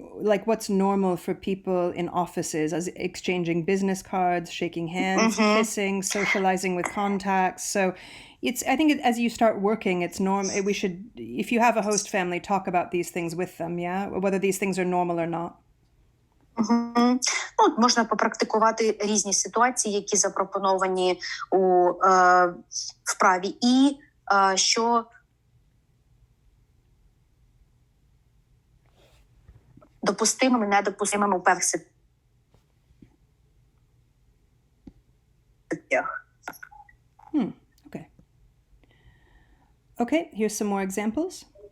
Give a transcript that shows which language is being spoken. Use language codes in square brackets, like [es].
[en] Like what's normal for people in offices as exchanging business cards, shaking hands, kissing, socializing with contacts. So it's, I think as you start working, it's we should, if you have a host family, talk about these things with them, yeah? Whether these things are normal or not. [uk] Ну, можна попрактикувати різні ситуації, які запропоновані у вправі, і що допустимим і недопустимим у певних ситуаціях. [en] Okay. Okay, here's some more examples.